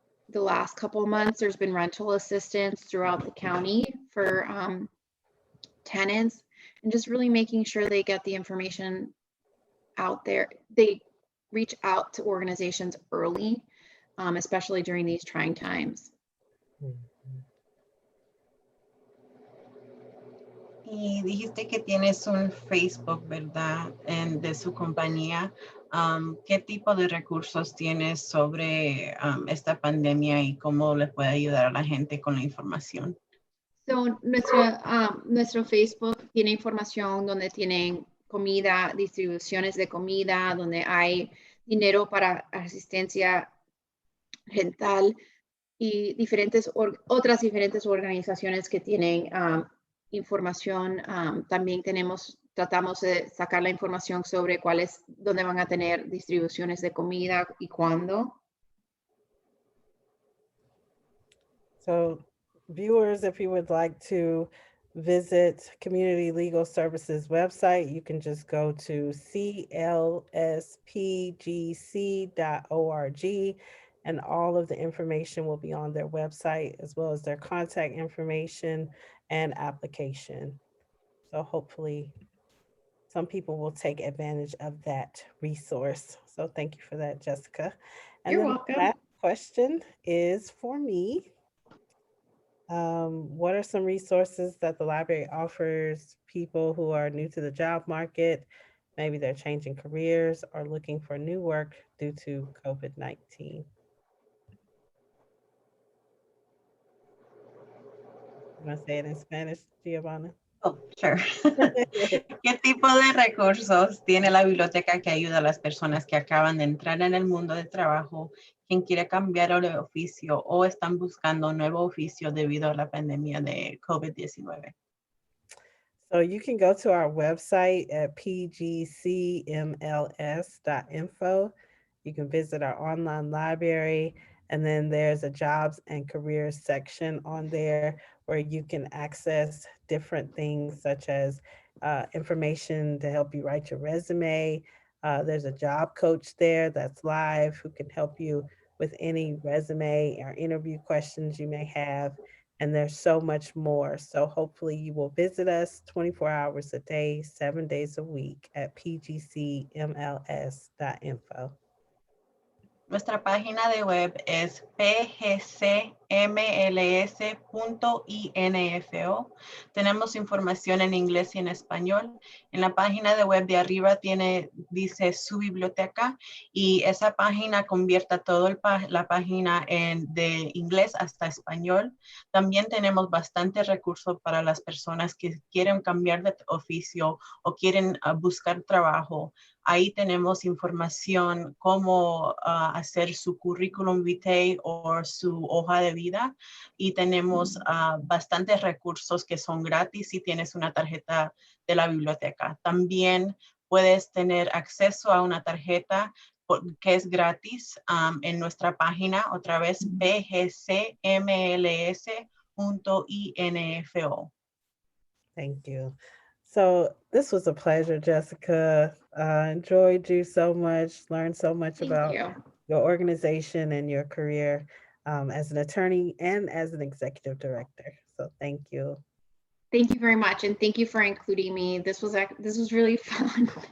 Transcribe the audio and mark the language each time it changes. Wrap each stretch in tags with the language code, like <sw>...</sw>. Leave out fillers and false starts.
<en>The last couple of months, there's been rental assistance throughout the county for tenants, and just really making sure they get the information out there. They reach out to organizations early, especially during these trying times.</en> <es>Y dijiste que tienes un Facebook, ¿verdad? De su compañía. ¿Qué tipo de recursos tienes sobre esta pandemia y cómo le puede ayudar a la gente con la información? So, nuestro Facebook tiene información donde tienen comida, distribuciones de comida, donde hay dinero para asistencia rental y otras diferentes organizaciones que tienen información. También tratamos de sacar la información sobre dónde van a tener distribuciones de comida y cuándo.</es> <en>So viewers, if you would like to visit Community Legal Services website, you can just go to clspgc.org, and all of the information will be on their website, as well as their contact information and application. So hopefully some people will take advantage of that resource. So thank you for that, Jessica. And You're then welcome. that question is for me. What are some resources that the library offers people who are new to the job market? Maybe they're changing careers or looking for new work due to COVID-19. You want to say it in Spanish, Giovanna? Oh, sure.</en> <es>¿Qué tipo de recursos tiene la biblioteca que ayuda a las personas que acaban de entrar en el mundo del trabajo, quien quiere cambiar de oficio o están buscando un nuevo oficio debido a la pandemia de COVID-19?</es> <en>So you can go to our website at pgcmls.info. You can visit our online library, and then there's a jobs and careers section on there where you can access different things such as information to help you write your resume. There's a job coach there that's live who can help you with any resume or interview questions you may have. And there's so much more. So hopefully you will visit us 24 hours a day, 7 days a week at pgcmls.info.</en> <es>Nuestra página de web es pgcmls.info. Tenemos información en inglés y en español. En la página de web de arriba dice su biblioteca, y esa página convierte toda la página de inglés hasta español. También tenemos bastantes recursos para las personas que quieren cambiar de oficio o quieren buscar trabajo. Ahí tenemos información cómo hacer su currículum vitae o su hoja de vida, y tenemos bastantes recursos que son gratis si tienes una tarjeta de la biblioteca. También puedes tener acceso a una tarjeta que es gratis en nuestra página, otra vez pgcmls.info.</es> <en>Thank you. So this was a pleasure, Jessica. Enjoyed you so much, learned so much about your organization and your career as an attorney and as an executive director. So thank you. Thank you very much, and thank you for including me. This was really fun.</en>